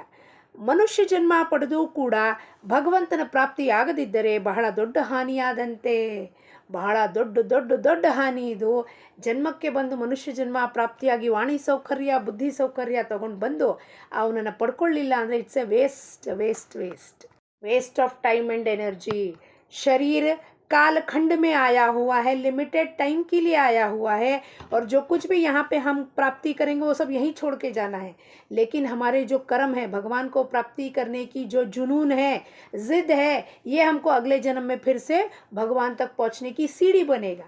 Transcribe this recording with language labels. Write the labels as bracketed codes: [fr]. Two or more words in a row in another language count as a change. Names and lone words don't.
[kn] ಮನುಷ್ಯ ಜನ್ಮ ಪಡೆದು ಕೂಡ ಭಗವಂತನ ಪ್ರಾಪ್ತಿಯಾಗದಿದ್ದರೆ ಬಹಳ ದೊಡ್ಡ ಹಾನಿಯಾದಂತೆ. ಬಹಳ ದೊಡ್ಡ ಹಾನಿ ಇದು. ಜನ್ಮಕ್ಕೆ ಬಂದು ಮನುಷ್ಯ ಜನ್ಮ ಪ್ರಾಪ್ತಿಯಾಗಿ ವಾಣಿ ಸೌಕರ್ಯ, ಬುದ್ಧಿ ಸೌಕರ್ಯ ತಗೊಂಡು ಬಂದು ಅವನನ್ನು ಪಡ್ಕೊಳ್ಳಿಲ್ಲ ಅಂದರೆ [en] it's a waste of time and energy. [hi] शरीर कालखंड में आया हुआ है, [en] limited time [hi] के लिए आया हुआ है, और जो कुछ भी यहाँ पे हम प्राप्ति करेंगे वो सब यहीं छोड़ के जाना है. लेकिन हमारे जो कर्म है, भगवान को प्राप्ति करने की जो जुनून है, ज़िद है, ये हमको अगले जन्म में फिर से भगवान तक पहुँचने की सीढ़ी बनेगा.